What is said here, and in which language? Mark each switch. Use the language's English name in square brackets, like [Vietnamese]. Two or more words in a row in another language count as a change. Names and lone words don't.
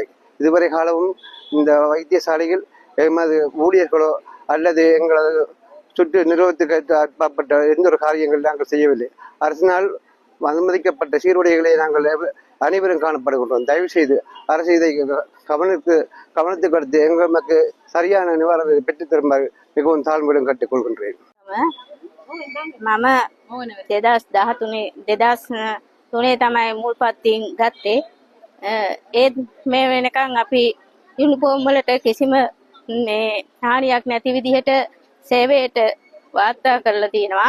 [Tamil] இதுவரை காலமும் இந்த வைத்தியசாலையில் எமது ஊழியர்களோ அல்லது எங்களது சுற்று நிறுவனத்துக்கு அப்பாற்பட்ட எந்த ஒரு காரியங்கள் நாங்கள் செய்யவில்லை. அரசினால் அனுமதிக்கப்பட்ட சீருடைகளை நாங்கள் அனைவரும் காணப்படுகின்றோம். தயவு செய்து அரசு இதை கவனத்துக்கு அடுத்து எங்களுக்கு சரியான நிவாரணத்தை பெற்றுத் தருமாறு மிகவும் தாழ்மையுடன் கேட்டுக்கொள்கின்றேன். [Sinhala] මම 2013 තමයි මුල් පත්තියෙන් ගත්තේ. ඒත් මේ වෙනකන් අපි යුනිෆෝම් වලට කිසිම මේ හානියක් නැති විදිහට සේවයට වාර්තා කරලා තියෙනවා.